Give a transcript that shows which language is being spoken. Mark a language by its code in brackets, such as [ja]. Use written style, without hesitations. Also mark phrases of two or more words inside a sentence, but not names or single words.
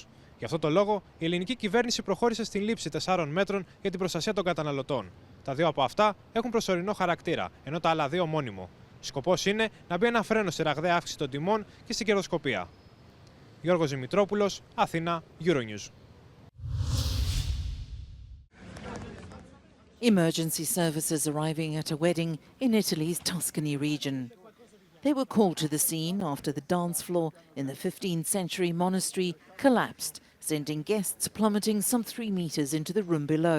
[el] Γι' αυτό το λόγο, η ελληνική κυβέρνηση προχώρησε στην λήψη 4 μέτρων για την προστασία των καταναλωτών. Τα 2 από αυτά έχουν προσωρινό χαρακτήρα, ενώ τα άλλα 2 μόνιμο. Σκοπός είναι να μπει ένα φρένο στη ραγδαία αύξηση των τιμών και στην κερδοσκοπία. Γιώργος Δημητρόπουλος, Αθήνα, Euronews. [en] Emergency services arriving at a wedding in Italy's Tuscany region. They were called to the scene after the dance floor in the 15th century monastery collapsed, sending guests plummeting some 3 meters into the room below.